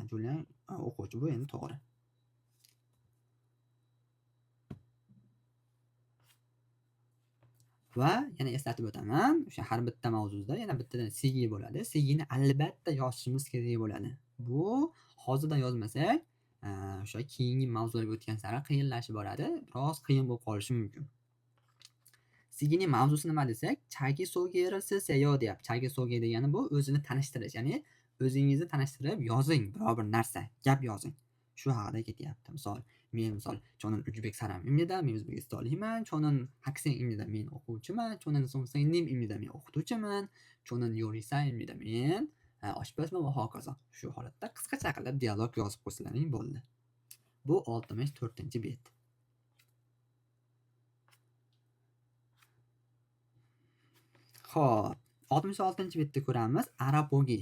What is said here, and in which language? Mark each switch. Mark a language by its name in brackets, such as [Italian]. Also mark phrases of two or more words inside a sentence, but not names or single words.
[Uzbek] Juliyan o'quvchi, bu endi to'g'ri. Va yana eslatib o'taman, o'sha har bitta mavzuda yana bittadan sigi bo'ladi. Sigini albatta yozishimiz kerak bo'ladi. Bu hozirdan yozmasak, o'sha keyingi mavzularga o'tgan sari qiyinlashib boradi. Biroz qiyin bo'lib qolishi mumkin. Sigining mavzusi nima desak, [Korean] 자기 소개를 쓰세요 deyapti. 자기 소개 [Uzbek] degani bu o'zini tanishtirish, ya'ni o'zingizni tanishtirib yozing, biror bir narsa, gap yozing. Shu haqida ketyapti. Misol, [Korean] 저는 우즈벡 사람입니다. [Uzbek] Men O'zbekistonlikman. [Korean] 저는 학생입니다. [Uzbek] Men o'quvchiman. [Korean] 저는 선생님입니다. [Uzbek] Men o'qituvchiman. [Korean] 저는 요리사입니다. [Uzbek] Men oshpazman va hokazo. Shu holatda qisqacha qilib dialog yozib qo'ysalaring bo'ldi. Bu 64-bet. Xo'p, 66-betda ko'ramiz arabogi.